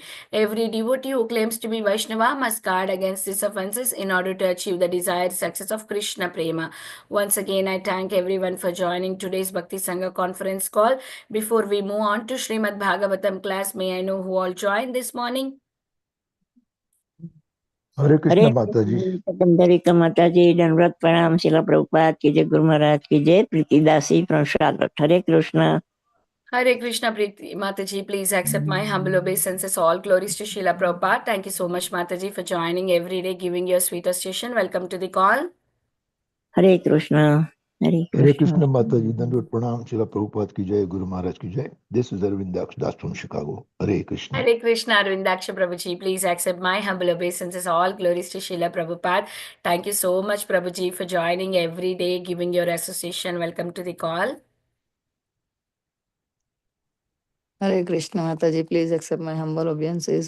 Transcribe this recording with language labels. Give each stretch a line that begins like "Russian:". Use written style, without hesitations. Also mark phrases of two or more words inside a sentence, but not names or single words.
English: Every devotee who claims to be Vaishnava must guard against these offenses in order to achieve the desired success of Krishna Prema. Once again, I thank everyone for joining today's Bhakti Sangha conference call. Before we move on to Srimad Bhagavatam class, may I know who all joined this morning?
Hindi: हरे कृष्ण हरे माता जी। कंदरिका माता जी, दंडवत प्रणाम। शिला प्रभुपाद की जय, गुरु महाराज की जय।
English: प्रीतिदासी from Charlotte.
Hindi: हरे कृष्ण।
English: Hare Krishna, Preeti Mataji, please accept my humble obeisances. All glories to Srila Prabhupada. Thank you so much, Mataji, for joining every day, giving your sweet association. Welcome to the call.
Hindi: हरे कृष्ण। हरे हरे कृष्ण। कृष्ण माता जी, दंडवत प्रणाम। शिला प्रभुपाद की जय, गुरु महाराज की जय।
English: This is Arvind Das from Chicago. हरे कृष्ण। Hare Krishna, Arvindaksha Prabhuji, please accept my humble obeisances. All glories to Srila Prabhupada. Thank you so much, Prabhuji, for joining every day, giving your association. Welcome to the call. Hare Krishna Mataji, please accept my humble obeisances.